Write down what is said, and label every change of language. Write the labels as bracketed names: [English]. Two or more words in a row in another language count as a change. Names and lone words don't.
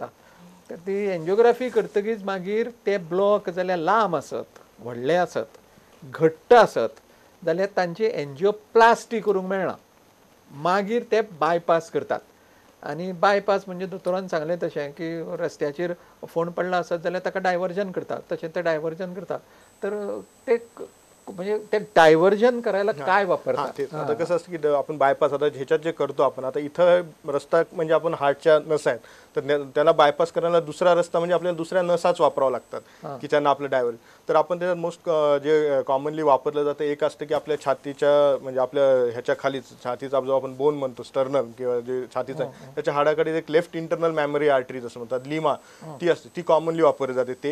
[Konkani] तर ती एन्जिओग्राफी करतकीच मागीर ते ब्लॉक जाल्यार लांब आसत, व्हडले आसत, घट्ट आसत जाल्यार तांची एन्जिओप्लास्टी करूंक मेळना. मागीर ते बायपास करतात. आनी बायपास म्हणजे दोतोरान सांगलें तशें की रस्त्याचेर फोंड पडला आसत जाल्यार ताका डायवर्जन करतात. तशें ते डायवर्जन करतात. [Marathi] तर ते म्हणजे ते डायव्हर्जन करायला काय वापरतात? आता कसं असतं की आपण बायपास आता ह्याच्यात जे करतो आपण आता इथं रस्ता म्हणजे आपण हार्टच्या नसा आहेत तर त्याला बायपास करायला दुसरा रस्ता म्हणजे आपल्याला दुसऱ्या नसाच वापरावं लागतात की त्यांना आपलं डायव्हर्ज. तर आपण त्याच्यात मोस्ट जे कॉमनली वापरलं जातं एक असतं की आपल्या छातीच्या म्हणजे आपल्या ह्याच्या खालीच छातीचा जो आपण बोन म्हणतो स्टर्नल किंवा जे छातीचा त्याच्या हाडाकडे एक [English] left internal mammary artery [Marathi] जसं म्हणतात लिमा ती असते ती कॉमनली वापरली जाते ते.